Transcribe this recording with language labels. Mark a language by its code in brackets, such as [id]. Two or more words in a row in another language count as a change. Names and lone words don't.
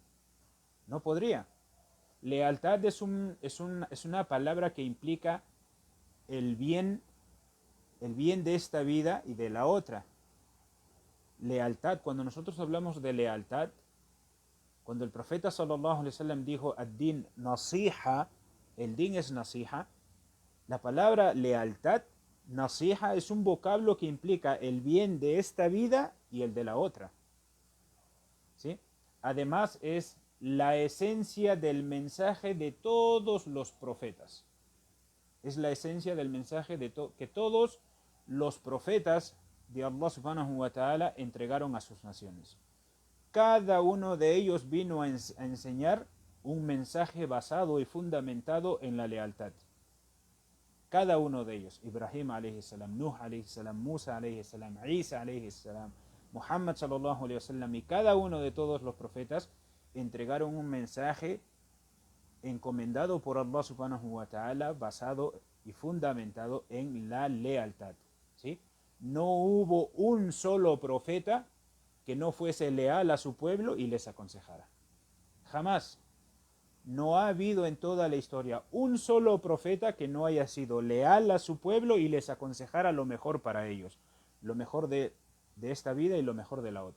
[es] No podría. Lealtad es una palabra que implica el bien de esta vida y de la otra. Lealtad, cuando nosotros hablamos de lealtad, cuando el profeta [ar] صلى الله عليه وسلم [es] dijo [ar] الدين النصيحة, [es] el din es nasiha, la palabra lealtad, nasiha, es un vocablo que implica el bien de esta vida y el de la otra, ¿sí? Además es la esencia del mensaje de todos los profetas. Es la esencia del mensaje que todos los profetas de Allah [ar] سبحانه وتعالى [es] entregaron a sus naciones. Cada uno de ellos vino a enseñar un mensaje basado y fundamentado en la lealtad. Cada uno de ellos, [ar] إبراهيم عليه السلام، نوح عليه السلام، موسى عليه السلام، عيسى عليه السلام، محمد صلى الله عليه وسلم, [es] y cada uno de todos los profetas entregaron un mensaje encomendado por Allah [ar] سبحانه وتعالى, [es] basado y fundamentado en la lealtad, ¿sí? No hubo un solo profeta que no fuese leal a su pueblo y les aconsejara. Jamás. No ha habido en toda la historia un solo profeta que no haya sido leal a su pueblo y les aconsejara lo mejor para ellos, lo mejor de esta vida y lo mejor de la otra.